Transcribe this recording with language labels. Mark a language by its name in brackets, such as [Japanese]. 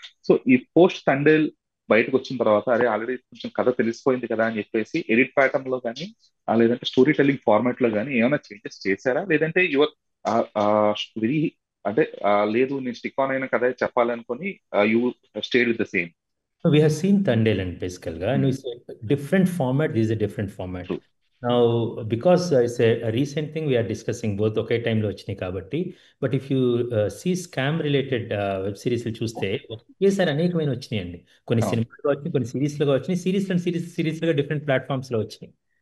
[Telugu] So ఈ post Thandel బయటకు వచ్చిన తర్వాత, అరే ఆల్రెడీ కొంచెం కథ తెలిసిపోయింది కదా అని చెప్పేసి ఎడిట్ ప్యాటర్న్ లో కానీ లేదంటే స్టోరీ టెల్లింగ్ ఫార్మాట్ లో కానీ ఏమైనా చేంజెస్ చేశారా? లేదంటే యువర్ వెరీ అంటే లేదు నేను స్టిక్ ఆన్ అయిన కథ చెప్పాలనుకొని [English] You stayed with the same? We have seen Tandel and basically, and it's a different format. This is a different format. True. Now, because it's a recent thing we are discussing both [Telugu] ఒకే టైంలో వచ్చినాయి కాబట్టి, [English] but if you see scam related web [Telugu] సిరీస్లు చూస్తే ఒకేసారి అనేకమైన వచ్చినాయండి. కొన్ని సినిమాలుగా వచ్చినాయి, కొన్ని సిరీస్లుగా వచ్చినాయి, సిరీస్లుగా డిఫరెంట్ ప్లాట్ఫామ్స్లో వచ్చినాయి.